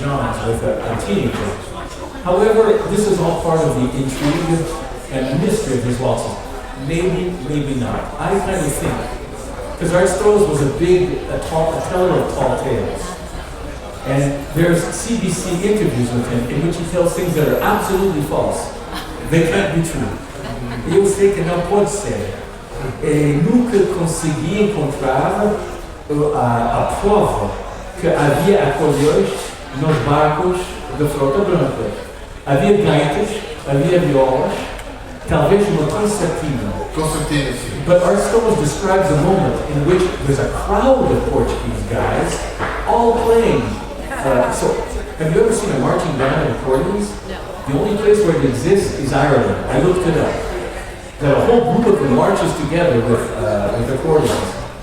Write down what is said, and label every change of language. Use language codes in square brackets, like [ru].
[en] John's with a teenager. However, this is all part of the intrigue and mystery of his waltzes. Maybe, maybe not. I kind of think, because Art Stoyles was a teller of tall tales. And there's CBC interviews with him in which he tells things that are absolutely false. They can't be true. [pt] Eu sei que não pode ser. Nunca consegui encontrar a prova que havia acordeões nos barcos da frota branca. Havia gaitas, havia violas, talvez uma concertina. Concertina, sim. [en] But Art Stoyles describes a moment in which there's a crowd of Portuguese guys all playing. So, have you ever seen a marching band of accordions? No. The only place where it exists is Ireland. I looked it up. That a whole group of them marches together with accordions.